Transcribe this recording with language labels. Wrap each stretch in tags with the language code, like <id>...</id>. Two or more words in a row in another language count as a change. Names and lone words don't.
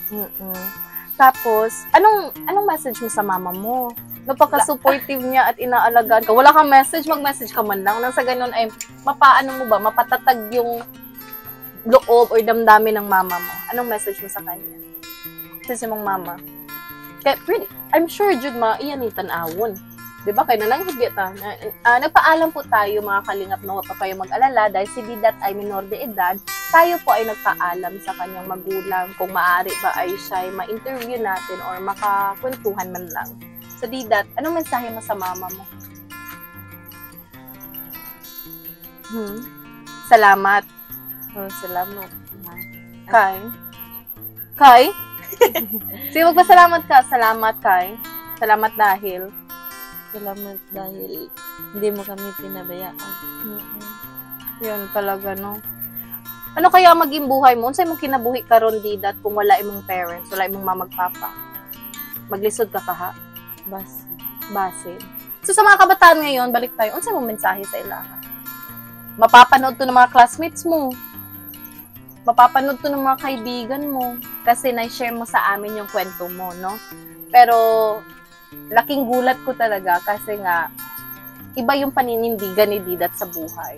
<tl>Tapos, anong message mo sa mama mo? Napaka-supportive niya at inaalagaan ka. Wala kang message, mag-message ka man lang. Nang sa ganun ay, mapaano mo ba? Mapatatag yung loob or damdamin ng mama mo. Anong message mo sa kanya? Message mong mama. Kaya,</tl> <en>really, I'm sure,</en> <tl>Jude, iyan yung tanawon. Diba? Kaya na lang higit. Nagpaalam po tayo, mga kalingap, na huwag pa kayo mag-alala dahil si Didat ay minor de edad. Tayo po ay nagpaalam sa kanyang magulang kung maaari ba ay siya ma-interview natin or makakwentuhan man lang. So, Didat, anong mensahe mo sa mama mo? Salamat. Salamat. Kai? Sige, magpasalamat ka. Salamat, Kai. Salamat dahil hindi mo kami pinabayaan. Yun talaga, no? Ano kaya maging buhay mo?</tl> <ceb>Unsay mong kinabuhi karon Didat kung wala imong parents, wala imong mamagpapa? Maglisod ka ha? Basin.</ceb> <tl>So sa mga kabataan ngayon, balik tayo.</tl> <ceb>Unsay mong mensahe sa ilaha?</ceb> <tl>Mapapanood to ng mga classmates mo. Mapapanood to ng mga kaibigan mo kasi na-share mo sa amin yung kwento mo, no? Pero laking gulat ko talaga kasi nga iba yung paninindigan ni Didat sa buhay.</tl>